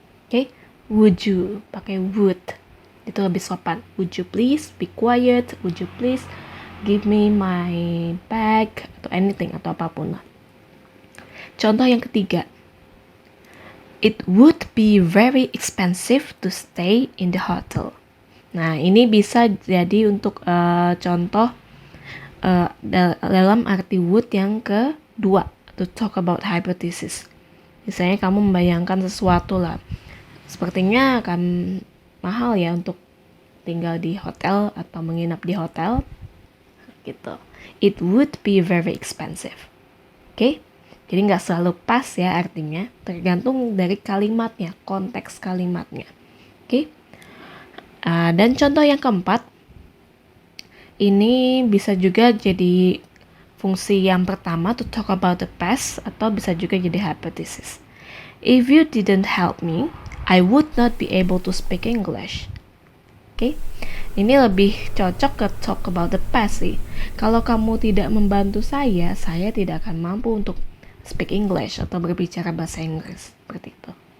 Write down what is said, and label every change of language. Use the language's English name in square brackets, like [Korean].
[Indonesian] Oke, [English] would you [Indonesian] pakai would. Itu lebih sopan. [English] Would you please be quiet? Would you please give me my bag? [Indonesian] Atau anything, atau apapun lah. Contoh yang ketiga. [English] It would be very expensive to stay in the hotel. [Indonesian] Nah, ini bisa jadi untuk contoh dalam arti would yang kedua, [English] to talk about hypothesis. [Indonesian] Misalnya kamu membayangkan sesuatu lah. Sepertinya akan mahal ya untuk tinggal di hotel atau menginap di hotel. Gitu. [English] It would be very expensive. Oke? [Indonesian] Jadi nggak selalu pas ya artinya, tergantung dari kalimatnya, konteks kalimatnya. Oke? Dan contoh yang keempat, ini bisa juga jadi fungsi yang pertama, [English] to talk about the past, [Indonesian] atau bisa juga jadi hypothesis. [English] If you didn't help me, I would not be able to speak English. [Indonesian] Oke? Ini lebih cocok ke [English] talk about the past [Indonesian] sih. Kalau kamu tidak membantu saya tidak akan mampu untuk [English] speak English [Indonesian] atau berbicara bahasa Inggris, seperti itu.